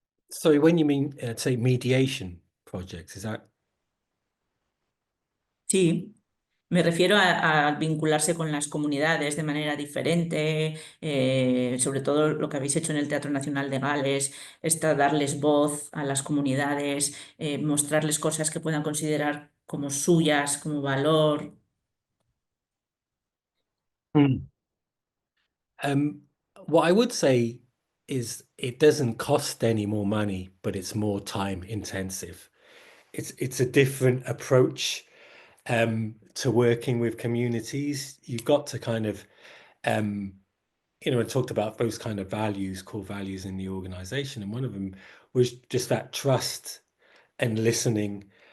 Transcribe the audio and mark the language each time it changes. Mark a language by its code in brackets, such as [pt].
[en] Sorry, when you mean, say, mediation projects, is that? [es] Sí, me refiero a vincularse con las comunidades de manera diferente, sobre todo lo que habéis hecho en el Teatro Nacional de Gales, darles voz a las comunidades, mostrarles cosas que puedan considerar como suyas, como valor. [en] What I would say is it doesn't cost any more money, but it's more time intensive. It's a different approach to working with communities. You've got to kind of, you know, I talked about those kind of values, core values in the organization, and one of them was just that trust and listening.